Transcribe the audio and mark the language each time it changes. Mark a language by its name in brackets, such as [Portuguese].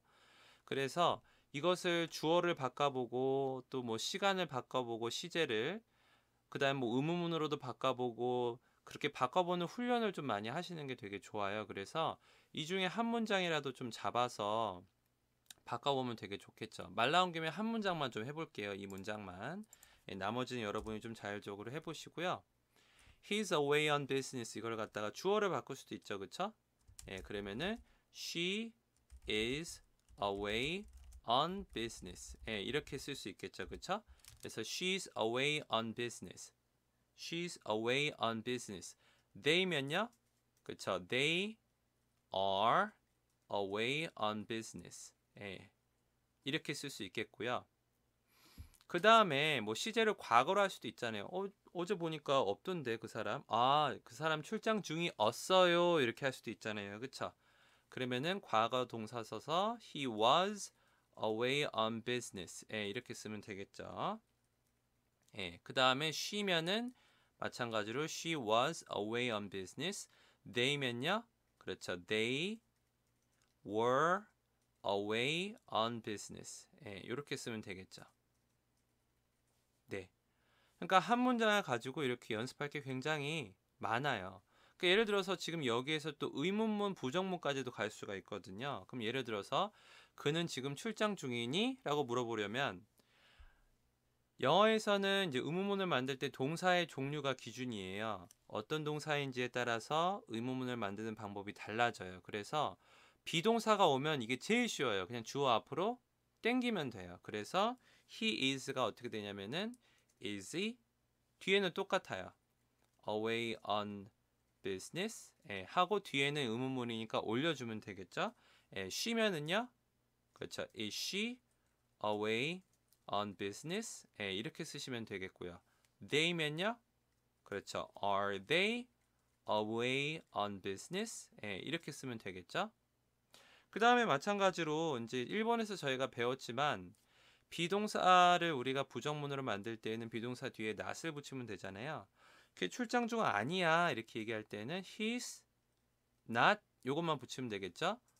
[Korean] 그래서 이것을 주어를 바꿔보고 또 뭐 시간을 바꿔보고 시제를 그다음 뭐 의문문으로도 바꿔보고 그렇게 바꿔보는 훈련을 좀 많이 하시는 게 되게 좋아요. 그래서 이 중에 한 문장이라도 좀 잡아서 바꿔보면 되게 좋겠죠. 말 나온 김에 한 문장만 좀 해볼게요. 이 문장만. 예, 나머지는 여러분이 좀 자율적으로 해보시고요. [English] He's away on business [Korean] 이걸 갖다가 주어를 바꿀 수도 있죠. 그쵸? 예, 그러면은 [English] she is away on business. [Korean] 예, 이렇게 쓸 수 있겠죠. 그쵸? 그래서 [English] she's away on business. She's away on business. they면요. [Korean] 그쵸? [English] They are away on business. [Korean] 예, 이렇게 쓸 수 있겠고요. 그 다음에 뭐 시제를 과거로 할 수도 있잖아요. 어제 보니까 없던데 그 사람. 아, 그 사람 출장 중이었어요. 이렇게 할 수도 있잖아요. 그쵸? 그러면은 과거 동사 써서 [English] he was away on business. [Korean] 예, 이렇게 쓰면 되겠죠. 예, 그 다음에 she면은 마찬가지로 [English] she was away on business. [Korean] they면요. 그렇죠. [English] they were away on business. [Korean] 예, 이렇게 쓰면 되겠죠. 네. 그러니까 한 문장을 가지고 이렇게 연습할 게 굉장히 많아요. 그러니까 예를 들어서 지금 여기에서 또 의문문, 부정문까지도 갈 수가 있거든요. 그럼 예를 들어서 그는 지금 출장 중이니? 라고 물어보려면 영어에서는 이제 의문문을 만들 때 동사의 종류가 기준이에요. 어떤 동사인지에 따라서 의문문을 만드는 방법이 달라져요. 그래서 비동사가 오면 이게 제일 쉬워요. 그냥 주어 앞으로 땡기면 돼요. 그래서 [English] he is [Korean] 가 어떻게 되냐면은 [English] is he [Korean] 뒤에는 똑같아요. [English] away on business [Korean] 예, 하고 뒤에는 의문문이니까 올려주면 되겠죠. 예, she면은요. 그렇죠. [English] is she away on business [Korean] 예, 이렇게 쓰시면 되겠고요. they면요. 그렇죠. [English] are they away on business [Korean] 예, 이렇게 쓰면 되겠죠. 그 다음에 마찬가지로 이제 1번에서 저희가 배웠지만 비동사를 우리가 부정문으로 만들 때에는 비동사 뒤에 not을 붙이면 되잖아요. 그 출장 중 아니야 이렇게 얘기할 때는 [English] he's not [Korean] 요것만 붙이면 되겠죠.